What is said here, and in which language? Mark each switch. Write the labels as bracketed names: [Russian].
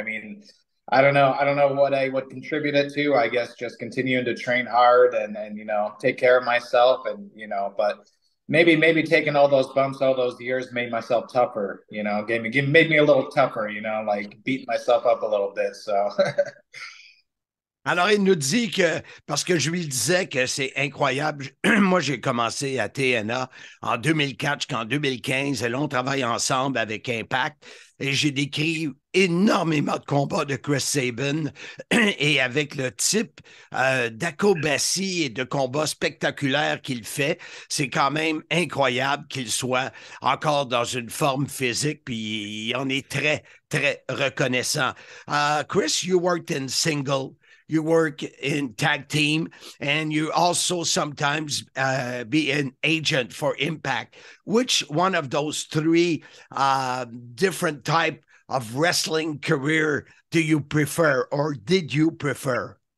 [English] I mean, I don't know what I would contribute it to. I guess just continuing to train hard and take care of myself, and but maybe taking all those bumps all those years made myself tougher, made me a little tougher, like beating myself up a little bit. So [French] Alors, il nous dit que, parce que je lui disais que c'est incroyable, moi, j'ai commencé à TNA en 2004 jusqu'en 2015, et là, on travaille ensemble avec Impact, et j'ai décrit énormément de combats de Chris Sabin, et avec le type d'acrobatie et de combats spectaculaires qu'il fait, c'est quand même incroyable qu'il soit encore dans une forme physique, puis il en est très, très reconnaissant. [English] Chris, you worked in single. You work in tag team, and you also sometimes be an agent for Impact. Which one of those three different type of wrestling career do you prefer, or did you prefer?